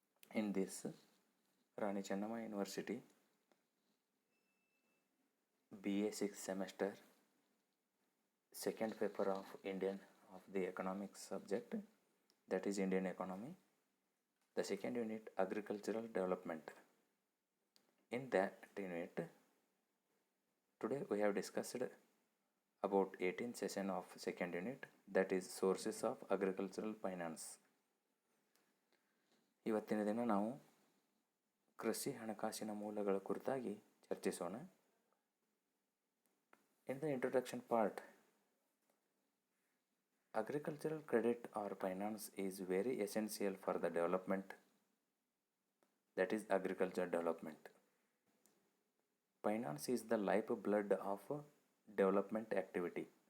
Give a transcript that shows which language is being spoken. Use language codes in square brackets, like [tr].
[en] In this, Rani Chennamma University BA 6th semester, second paper of the economics subject, that is Indian economy. The second unit, agricultural development. In that unit, today we have discussed about 18th session of second unit, that is sources of agricultural finance. [kn] ಇವತ್ತಿನ ದಿನ ನಾವು ಕೃಷಿ ಹಣಕಾಸಿನ ಮೂಲಗಳ ಕುರಿತಾಗಿ ಚರ್ಚಿಸೋಣ. [en] In the introduction part, agricultural credit or finance is very essential for the development, that is agricultural development. Finance is the lifeblood of development activity.